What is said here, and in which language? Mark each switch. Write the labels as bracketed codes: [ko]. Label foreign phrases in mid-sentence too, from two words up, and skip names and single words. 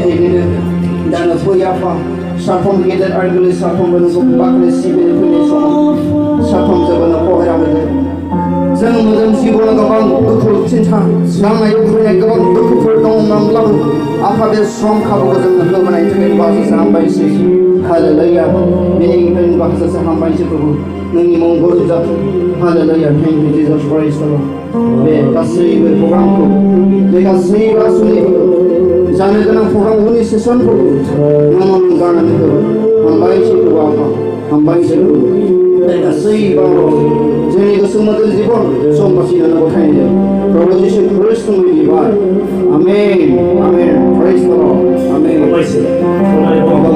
[brx] दैदेनो दानो फै आफा साफ्रोम गेदेर आरो गोरलै साफ्रोमबो नोंखौ बाख्नाय सिबिनो फैनाय समाव साफ्रोमजोंबो नों पहरा होदो जों मोदोम जिबनाव गोबां दुखु चिन्ता नांनाय उखैनाय गोबां दुखुफोर दंमोनब्लाबो आफा बे सम खाबुखौ जोंनो होबोनायनि थाखाय बाहागो हामबायसै हालेलुया बेनिखायनो बाहागो हामबायसै प्रभु नोंनि मंगल जाथों हालेलुया [en] thank you Jesus Christ [brx] बे गासैबो प्रग्रामखौ बे गासैबो आसुनिफोरखौ जानो गोनां प्रग्राम उननि सेसनफोरखौ नों गारनानै होबाय हामबायसै प्रभु आफा हामबायसै बे गासैबो जोंनि गोसो मोदोम जिबन सम बासिनानै गथायनाय प्रभु जिसु ख्रिस्टनि बिबार आमेन आमेन [en] praise the Lord [brx] आमेन